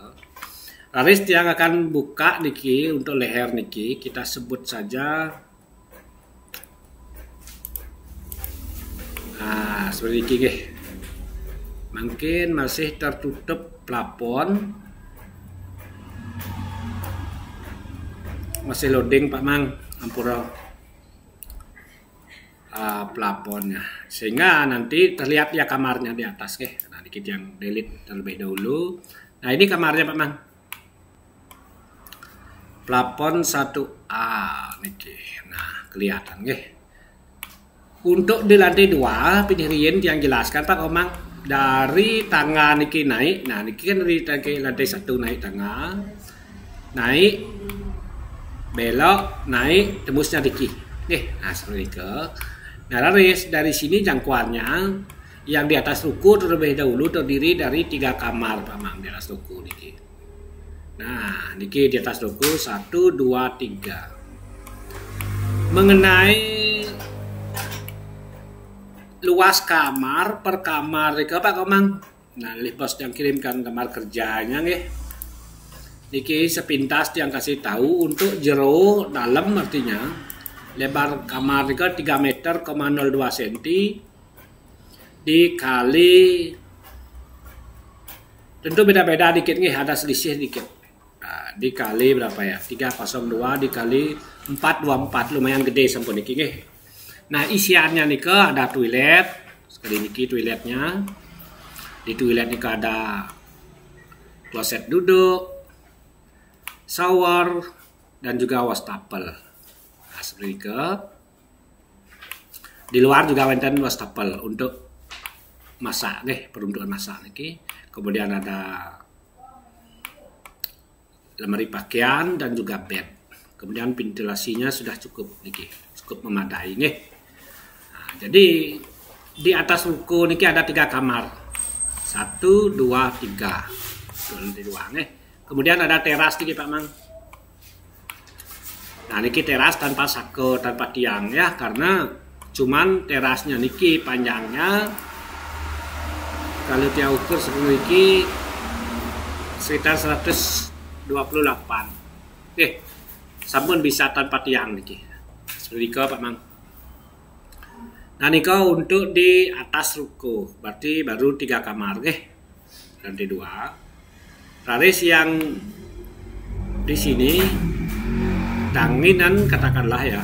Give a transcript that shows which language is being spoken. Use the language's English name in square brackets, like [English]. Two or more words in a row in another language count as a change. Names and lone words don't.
[Indonesian] Laris yang akan buka niki untuk leher niki kita sebut saja seperti niki mungkin masih tertutup plafon, masih loading Pak Mang ampura plafonnya sehingga nanti terlihat ya kamarnya di atas Nah niki yang delete terlebih dahulu. Nah ini kamarnya Pak Mang. Plafon 1A niki. Nah, kelihatan Untuk di lantai 2 pendirian yang jelaskan Pak Komang dari tangga niki naik. Nah, niki kan dari lantai 1 naik tangga. Naik belok, naik tembusnya niki. Nah seperti itu. Nah, laris dari sini jangkauannya yang di atas ruko terlebih dahulu terdiri dari 3 kamar Pak Mang di atas ruko niki. Nah, niki di atas ruko 1, 2, 3. Mengenai luas kamar per kamar niki Pak Komang. Nah, bos yang kirimkan kamar kerjanya niki sepintas yang kasih tahu untuk jero dalam artinya lebar kamar niki 3 meter, 02 cm dikali tentu beda-beda dikit ada selisih dikit. Dikali berapa ya 302 dikali 424 lumayan gede [Balinese] sampun niki nggih. [Indonesian] Nah, isiannya nika ada toilet, sekali niki toiletnya. Di toilet nika ada kloset duduk, shower, dan juga wastafel. Nah, seperti itu. Di luar juga wonten wastafel untuk masak nggih, peruntukan masak niki. Kemudian ada lemari pakaian dan juga bed. Kemudian ventilasinya sudah cukup niki, cukup memadai nggih. Nah, jadi di atas ruko niki ada 3 kamar. 1, 2, 3. Di ruang nggih. Kemudian ada teras niki Pak Mang. Nah, niki teras tanpa sako, tanpa tiang ya, karena cuman terasnya niki panjangnya kalau dia ukur seperti niki sekitar 128. Oke. Sampun bisa tanpa tiang niki. Seperti itu Pak Mang. Nah, nika untuk di atas ruko, berarti baru 3 kamar nggih. Lantai 2. Raris yang di sini tanginan katakanlah ya.